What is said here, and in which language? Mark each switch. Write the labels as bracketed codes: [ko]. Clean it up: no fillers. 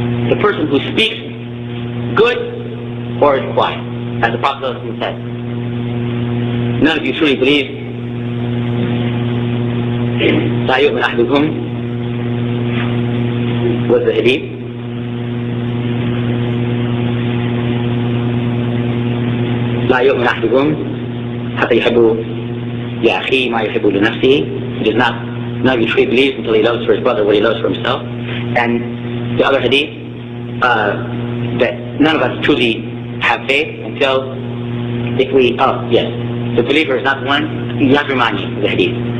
[en] The person who speaks good or is quiet, as the Prophet said. None of you truly believe. [ar] لا يؤمن أحدكم [en] was the hadith. [ar] لا يؤمن أحدكم حتى يحب لأخيه ما يحب لنفسه. [en] He does not, none of you truly believes until he loves for his brother what he loves for himself. And the other hadith, that none of us truly have faith until if we, the believer is not one, you have to remind me of the hadith.